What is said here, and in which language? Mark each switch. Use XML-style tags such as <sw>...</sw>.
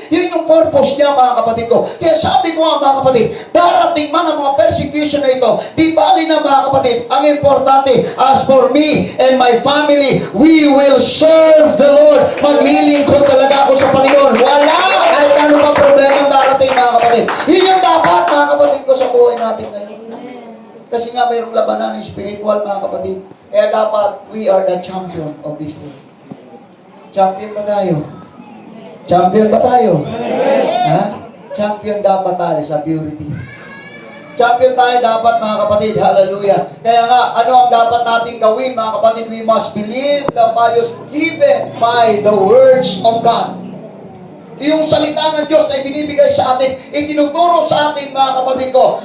<tl>Yun yung purpose niya, mga kapatid ko. Kaya sabi ko nga, mga kapatid, darating man ang mga persecution na ito, di bali na, mga kapatid, ang importante,</tl> <en>as for me and my family, we will serve the Lord.</en> <tl>Maglilingkod talaga ako sa Panginoon. Wala kahit ano pang problema darating, mga kapatid. Yun yung dapat, mga kapatid ko, sa buhay natin ngayon. Kasi nga mayroong labanan ng spiritual, mga kapatid. Kaya dapat,</tl> <en>we are the champion of this world.</en> <tl>Champion ba tayo? Champion ba tayo? Ha? Champion dapat tayo sa purity. Champion tayo dapat, mga kapatid. Hallelujah. Kaya nga, ano ang dapat natin gawin, mga kapatid?</tl> <en>We must believe the values given by the words of God.</en> <tl>Yung salita ng Diyos na ibinibigay sa atin, itinuturo sa atin, mga kapatid ko.</tl>